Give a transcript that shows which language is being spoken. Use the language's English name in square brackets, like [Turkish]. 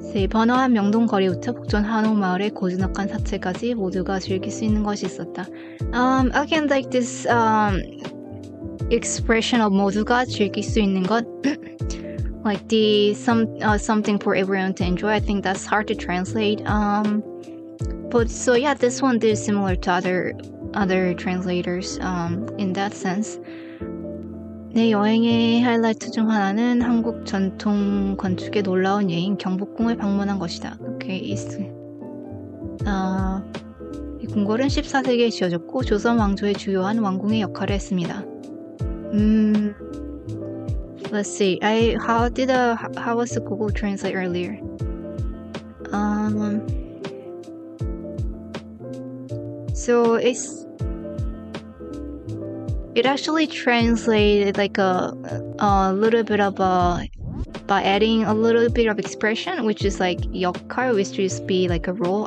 [Korean] 번화한 명동 거리부터 북촌 한옥마을의 고즈넉한 사채까지 모두가 즐길 수 있는 것이 있었다. [English] Again, like this expression of [Korean] 모두가 즐길 수 있는 것, [English] like the something for everyone to enjoy. I think that's hard to translate. But so yeah, this one is similar to other translators in that sense. [Korean] 내 여행의 하이라이트 중 하나는 한국 전통 건축의 놀라운 예인 경복궁을 방문한 것이다. Okay, 이 궁궐은 14세기에 지어졌고 조선 왕조의 주요한 왕궁의 역할을 했습니다. [English] Let's see. How was the Google Translate earlier? So it actually translated like a little bit of by adding a little bit of expression, which is like 역할, which just be like a role.